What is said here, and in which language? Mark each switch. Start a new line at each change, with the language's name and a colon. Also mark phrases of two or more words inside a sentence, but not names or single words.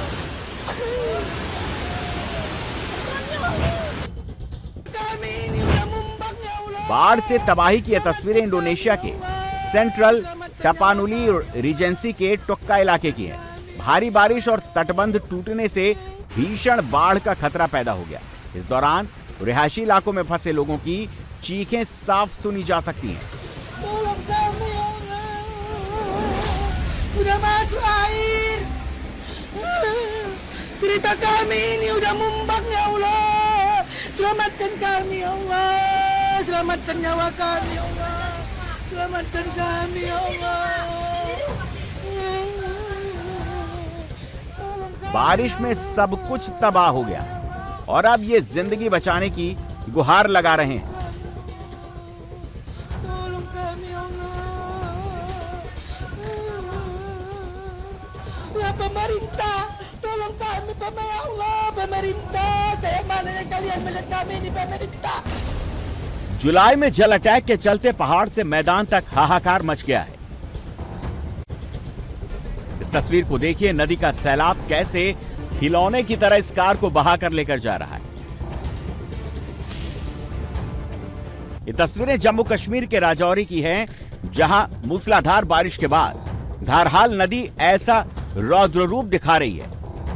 Hindi: बाढ़ से तबाही की यह तस्वीरें इंडोनेशिया के सेंट्रल टपानुली रीजेंसी के टुक्का इलाके की है। भारी बारिश और तटबंध टूटने से भीषण बाढ़ का खतरा पैदा हो गया। इस दौरान रिहायशी इलाकों में फंसे लोगों की चीखें साफ सुनी जा सकती हैं।
Indonesian: Udah masuk air. Cerita kami ini udah mumbak ya Allah. Selamatkan kami ya Allah. Selamatkan nyawa kami ya Allah. Selamatkan kami ya Allah.
Hindi: बारिश में सब कुछ तबाह हो गया और अब ये जिंदगी बचाने की गुहार लगा रहे हैं।
Indonesian: Pemerintah, tolong kami ya Allah, pemerintah, kayak mana kalian melihat kami ini pemerintah।
Hindi: जुलाई में जल अटैक के चलते पहाड़ से मैदान तक हाहाकार मच गया है। इस तस्वीर को देखिए, नदी का सैलाब कैसे खिलौने की तरह इस कार को बहाकर लेकर जा रहा है। ये तस्वीरें जम्मू कश्मीर के राजौरी की हैं, जहां मूसलाधार बारिश के बाद धारहाल नदी ऐसा रौद्र रूप दिखा रही है।